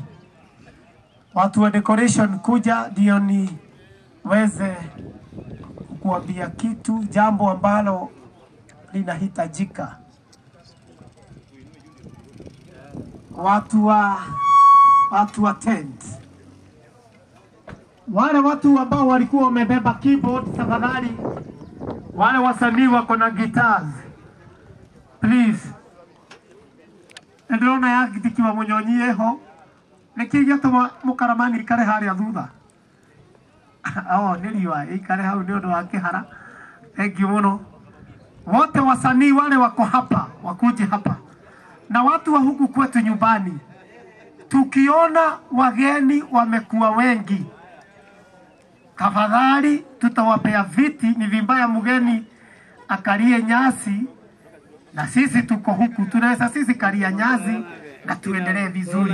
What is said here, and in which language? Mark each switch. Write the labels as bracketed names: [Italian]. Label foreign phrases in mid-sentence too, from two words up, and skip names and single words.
[Swahili] Watu wa decoration kuja ndio niweze kuambia kitu, jambo ambalo linahitajika. Watu wa tent. Wale watu ambao walikuwa wamebeba keyboard, tafadhali. Wale wasanii wako na guitars, please. [Kikuyu] Ndona ya gitikiwa munyonyie ho. Nikija tuma mukaramani ikare haria thutha. Niliwa ikare hau ni undu wa kihara. [English] Thank you muno. [Swahili] Wote wasanii wale wako hapa, wakuje hapa. Na watu wa huku kwetu nyumbani, tukiona wageni wamekuwa wengi, tafadhali tutawapea viti. Ni vibaya mgeni akalie nyasi na sisi tuko huku, tunaweza sisi kalia nyasi na tuendelee vizuri.